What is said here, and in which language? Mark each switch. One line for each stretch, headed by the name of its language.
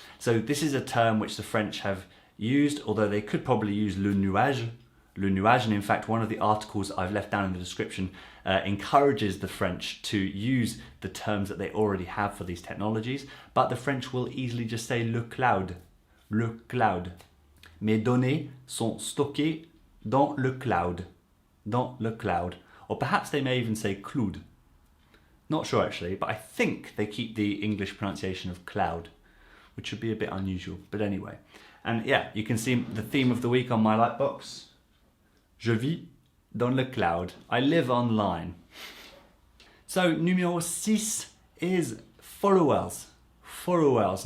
English: So this is a term which the French have used, although they could probably use le nuage. Le nuage, and in fact one of the articles I've left down in the description encourages the French to use the terms that they already have for these technologies, but the French will easily just say le cloud.
French: Le cloud. Mes données sont stockées dans le cloud. Dans le cloud.
English: Or perhaps they may even say cloud. Not sure actually, but I think they keep the English pronunciation of cloud, which would be a bit unusual, but anyway. And yeah, you can see the theme of the week on my Lightbox. Je vis dans le cloud. I live online. So numéro 6 is followers. Followers.